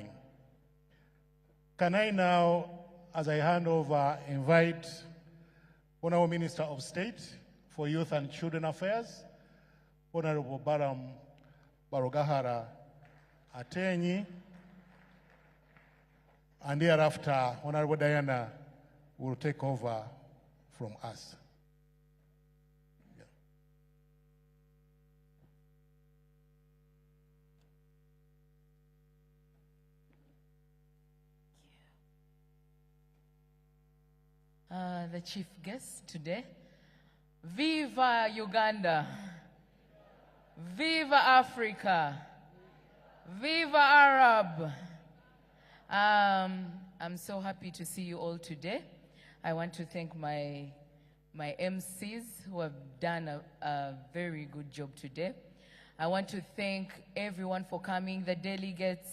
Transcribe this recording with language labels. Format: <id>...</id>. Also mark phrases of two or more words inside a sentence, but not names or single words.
<en>Can I now, as I hand over, invite Honorable Minister of State for Youth and Children Affairs, Honorable Baram Barogahara Atenyi, and thereafter, Honorable Diana will take over from us. The chief guest today. Viva Uganda! Viva Africa! Viva Arab! I'm so happy to see you all today. I want to thank my MCs who have done a very good job today. I want to thank everyone for coming, the delegates.</en>